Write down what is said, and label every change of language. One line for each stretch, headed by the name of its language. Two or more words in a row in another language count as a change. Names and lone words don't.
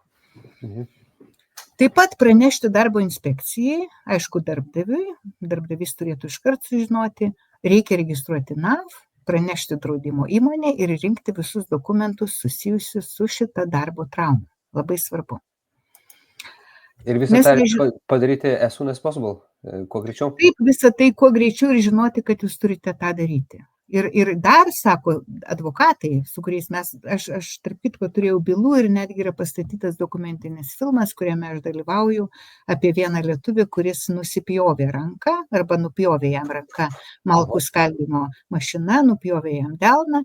Lithuanian: Taip pat pranešti darbo inspekcijai, aišku, darbdavys turėtų iškart sužinoti, reikia registruoti NAV, pranešti draudimo įmonę ir rinkti visus dokumentus susijusius su šita darbo trauma. Labai svarbu. Ir visą tą padaryti
English: as soon as possible,
Lithuanian: kuo greičiau? Taip, visą tai kuo greičiau ir žinoti, kad jūs turite tą daryti. Ir dar, sako advokatai, su kuriais aš tarp kitko turėjau bylų ir netgi yra pastatytas dokumentinis filmas, kuriame aš dalyvauju, apie vieną lietuvį, kuris nusipjovė ranką arba nupjovė jam ranką malkų skaldimo mašina, nupjovė jam delną.